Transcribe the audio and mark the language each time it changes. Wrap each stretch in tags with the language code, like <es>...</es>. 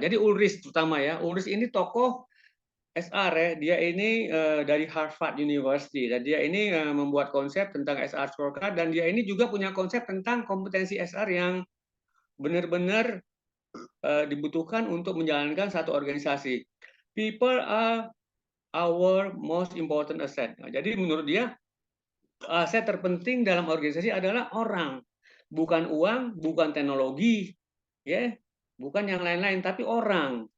<id>Jadi Ulrich terutama ya, Ulrich ini tokoh SR ya, dia ini dari Harvard University, dan dia ini membuat konsep tentang SR Scorecard, dan dia ini juga punya konsep tentang kompetensi SR yang benar-benar dibutuhkan untuk menjalankan satu organisasi.</id> <en>People are our most important asset.</en> <id>Nah, jadi menurut dia aset terpenting dalam organisasi adalah orang, bukan uang, bukan teknologi, ya, bukan yang lain-lain, tapi orang.</id>